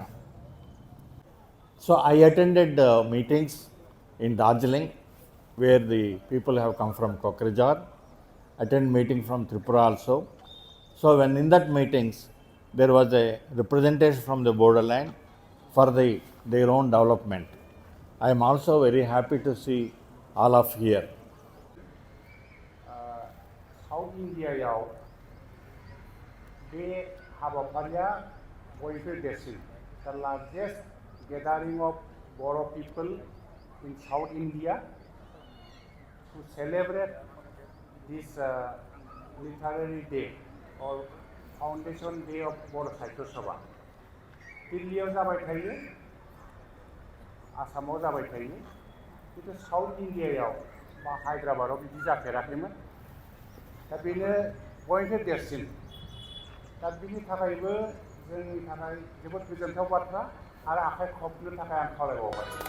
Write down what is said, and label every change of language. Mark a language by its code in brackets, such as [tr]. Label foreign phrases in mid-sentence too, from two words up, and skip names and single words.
[en] So I attended meetings in Darjeeling where the people have come from Kokrajhar, attend meeting from Tripura also. So when in that meetings there was a representation from the borderland for their own development. I am also very happy to see all of here. [brx] साउथ इन्डियायाव बे हाबाफारिया बयनिख्रुइ देरसिन [en] the largest gathering of Bodo people in South India to celebrate this literary day or foundation day of Bodo Sahitya Sabha. [brx] दिल्लीयाव जाबाय थायो आसामाव जाबाय थायो किन्तु साउथ इन्डियायाव बा हायद्राबादाव बिदि जाफेराखैमोन दा बेनो बयनिख्रुइ देरसिन दा बिनि थाखायबो जोंनि थाखाय जोबोद गोजोनथाव बाथ्रा आरो आखाइ खबनो थाखाय आं खावलायबावबाय